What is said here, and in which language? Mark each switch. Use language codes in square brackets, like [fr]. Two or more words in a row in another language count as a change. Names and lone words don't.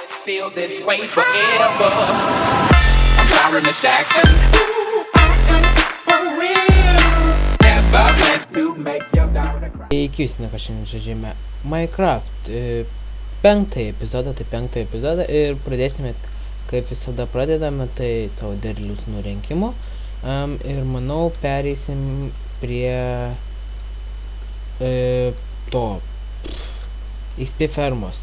[en] feel this way forever. I'm sorry, Miss Jackson. For real. Never meant to make your daughter cry. [lt] Sveiki, visi, šiandien žaidžiame Minecraft penktąjį epizodą ir pradėsime, kaip visada pradedame, tai savo derlius nurinkimu ir manau pereisim prie to XP fermos.